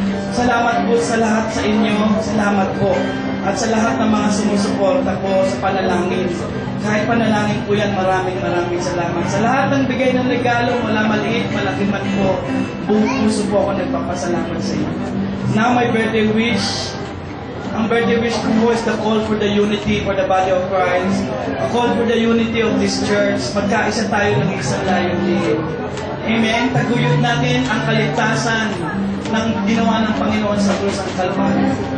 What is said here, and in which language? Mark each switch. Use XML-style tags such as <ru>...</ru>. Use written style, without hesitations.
<tl>Salamat po sa lahat sa inyo. Salamat po. At sa lahat ng mga sumusuporta po sa panalangin. Kahit panalangin po yan, maraming salamat. Sa lahat ng bigay ng regalo, wala maliit, malaki man po, buong puso po ako nagpapasalamat sa inyo.</tl> <en>Now my birthday wish.</en> <tl>Ang birthday wish ko po</tl> <en>is the call for the unity for the body of Christ. A call for the unity of this church.</en> <tl>Magkaisa tayo ng isang layunin. Amen. Taguyod natin ang kaligtasan ng ginawa ng Panginoon sa krus ng Kalbaryo.</tl>